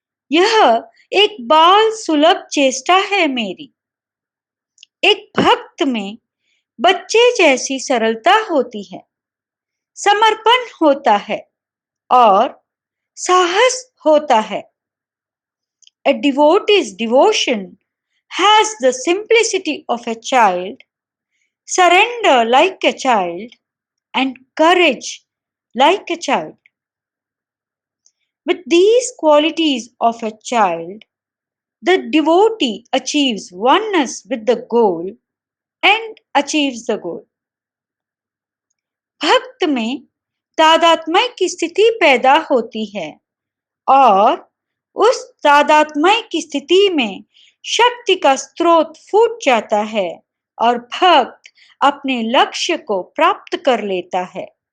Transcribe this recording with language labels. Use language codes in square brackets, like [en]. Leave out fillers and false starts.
[hi] यह एक बाल सुलभ चेष्टा है मेरी। एक भक्त में बच्चे जैसी सरलता होती है, समर्पण होता है और साहस होता है। [en] A devotee's devotion has the simplicity of a child, surrender like a child, and courage like a child. With these qualities of a child, the devotee achieves oneness with the goal and achieves the goal. [hi] भक्त में तादात्म्य की स्थिति पैदा होती है और उस तादात्म्य की स्थिति में शक्ति का स्रोत फूट जाता है और भक्त अपने लक्ष्य को प्राप्त कर लेता है।